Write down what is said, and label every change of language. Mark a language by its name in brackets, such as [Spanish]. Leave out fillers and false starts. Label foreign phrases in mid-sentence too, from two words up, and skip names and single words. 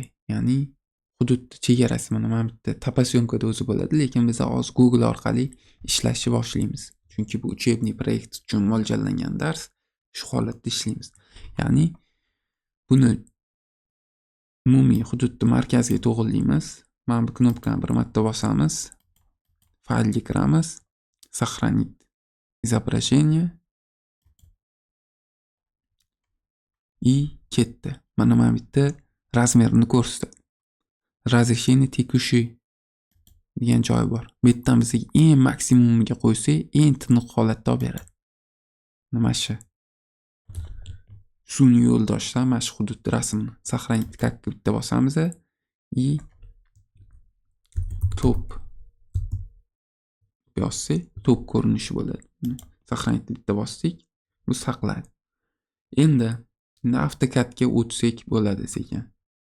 [Uzbek] Ya'ni hudud chegarasi mana bitta tapasyomkada o'zi bo'ladi, lekin biz hozir Google orqali ishlashni boshlaymiz. Chunki bu uchebniy proyekt uchun mo'ljallangan dars, shu holatda ishlaymiz. Ya'ni buni umumiy hududni markaziga to'g'rillaymiz. Mana bu knopkani bir marta bosamiz. Faylga kiramiz. [Russian] Сохранить изображение. [Uzbek] И ketdi. Mana bu yerda razmerini ko'rsatadi. [Russian] Разрешение текущий [Uzbek] degan joyi bor. Bu yerdan bizga eng maksimumiga qo'ysak, eng tiniq holatda olib beradi. Nima shu? Sun'iy yo'ldoshlar mana shu hudud rasmni [Russian] сохранить как [Uzbek] bitta bosamiz и top yozsak, top ko'rinishi bo'ladi. Сохранить bitta bosdik, bu saqladi. Endi AutoCADga o'tsak bo'ladi sekin.